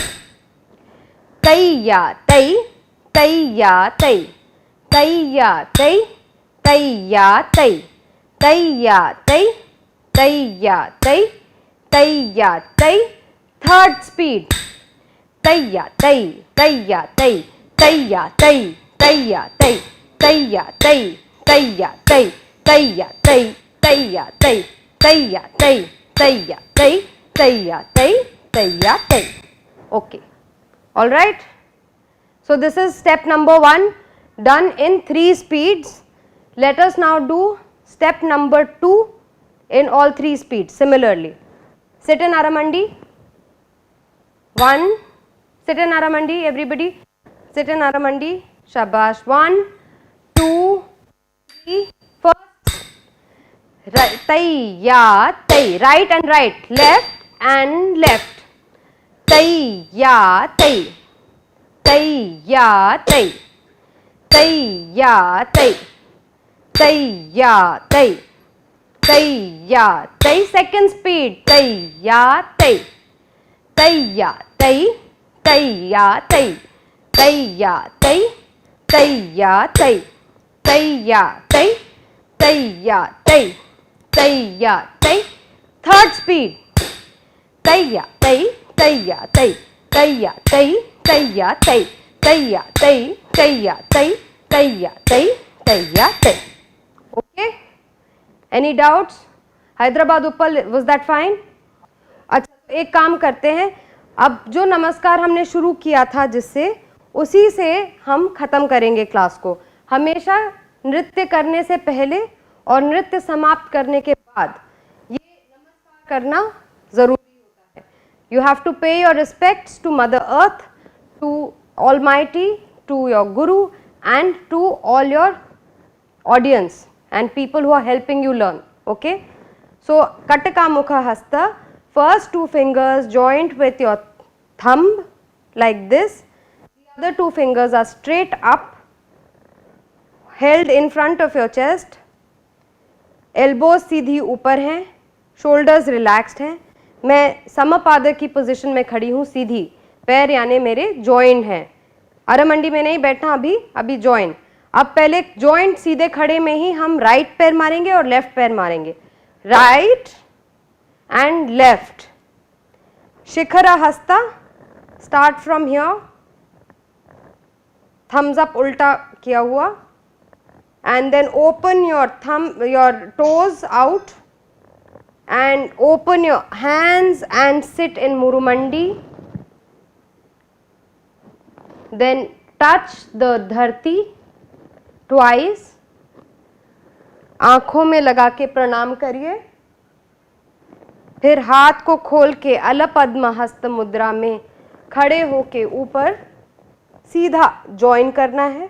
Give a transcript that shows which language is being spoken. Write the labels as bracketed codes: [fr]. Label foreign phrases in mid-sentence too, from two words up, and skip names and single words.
[en] तै या तै, तै या तै, तै या तै, तै या तै, तै या तै, तै या तै, तै या तै, third speed. तै या तै, तै या तै, तै या तै, तै या तै, तै या तै, तै या तै, तै या तै, तै या तै, तै या तै, तै या तै, तै या तै, तै या तै। ओके, all right. So this is step number 1 done in 3 speeds. Let us now do step number 2 in all 3 speeds similarly. Sit in Aramandi. 1, sit in Aramandi, everybody. Sit in Aramandi. Shabash. 1, 2, 3. First. Right. Tai ya tai. Right and right. Left and left. Tai ya tai. Tai ya tai. Tai ya tai. Tai ya tai. Tai ya tai. Second speed. Tai ya tai. Tai ya tai. Tai ya tai. Tai ya tai. Tai ya tai. Tai ya tai. Tai ya tai. Tai ya tai. Third speed. Tai ya tai. Tai ya tai. Tai ya tai. Tai ya tai. Tai ya tai. Tai ya tai. Tai ya tai. Tai ya tai. Okay? Any doubts? Hyderabad Uppal, was that fine? [hi] अच्छा, तो एक काम करते हैं, अब जो नमस्कार हमने शुरू किया था जिससे, उसी से हम खत्म करेंगे क्लास को। हमेशा नृत्य करने से पहले और नृत्य समाप्त करने के बाद ये नमस्कार करना जरूरी होता है। [en] You have to pay your respects to Mother Earth, to Almighty, to your guru and to all your audience and people who are helping you learn. Okay, so Kataka Mukha Hasta, first two fingers joined with your thumb like this, the other two fingers are straight up, held in front of your chest, elbows [hi] सीधी ऊपर हैं, [en] shoulders relaxed हैं। [hi] मैं समपाद की पोजीशन में खड़ी हूँ, सीधी पैर यानी मेरे joined हैं। अरमंडी में नहीं बैठना अभी join। अब पहले जॉइंट सीधे खड़े में ही हम राइट पैर मारेंगे और लेफ्ट पैर मारेंगे, [en] right and left. शिखर हस्ता, start from here, thumbs up [hi] उल्टा किया हुआ, [en] And then open your toes out and open your hands and sit in Murumandi. then touch the [hi] धरती ट्वाइस, आंखों में लगा के प्रणाम करिए, फिर हाथ को खोल के अलपद्म हस्त मुद्रा में खड़े होके ऊपर सीधा ज्वाइन करना है।